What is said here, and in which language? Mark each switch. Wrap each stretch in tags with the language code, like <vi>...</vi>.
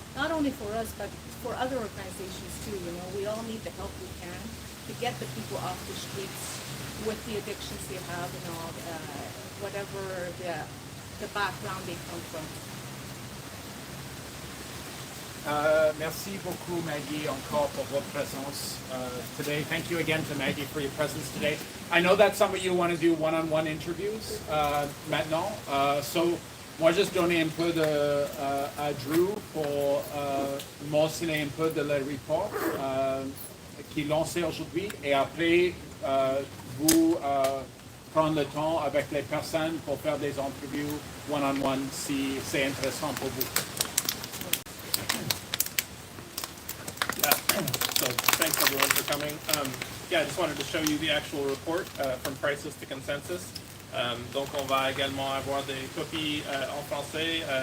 <en>Not only for us, but for other organizations too. We all need the help we can to get the people off the streets with the addictions they have and all, whatever the background they come from.</en> <fr>Merci beaucoup, Maggie, encore pour votre présence</fr> <en>today. Thank you again to Maggie for your presence today. I know that some of you want to do one-on-one interviews</en> <fr>maintenant. So, moi, juste donner un peu à Drew pour mentionner un peu de le report qui est lancé aujourd'hui. Et après, vous prendre le temps avec les personnes pour faire des interviews</fr> <en>one-on-one</en> <fr>si c'est intéressant pour vous.</fr> <en>So thanks everyone for coming. I just wanted to show you the actual report from crisis to consensus.</en> <fr>Donc on va également avoir des copies en français.</fr>